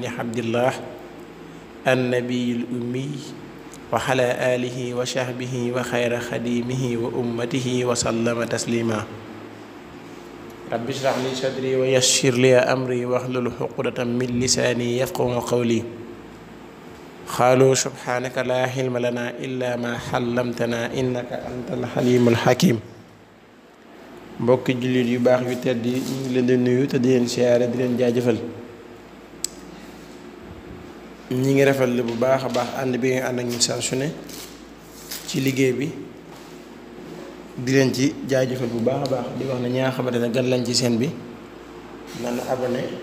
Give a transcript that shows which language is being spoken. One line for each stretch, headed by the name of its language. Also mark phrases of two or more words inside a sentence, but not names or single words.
Arabic: عبد الله النبي الأمي وعلى آله وصحبه وخير خديمه وأمته وسلم تسليما رب اشرح لي صدري ويسر لي أمري واحلل عقدة من لساني يفقهوا قولي قالوا سبحانك لا علم لنا إلا ما علمتنا إنك أنت الحليم الحكيم
Wolof: mbokki jullit yu baax yu tedd yi ñu ngi leen di nuyu te di leen siyaare di leen jaajëfal ñi ngi rafetlu bu baax a baax ànd bi nga ànd ak ñu saa su ne ci liggéey bi di leen ci jaajëfal bu baax a baax di wax ne ñi nga xamante ne gan lañ ci seen bi nan abonné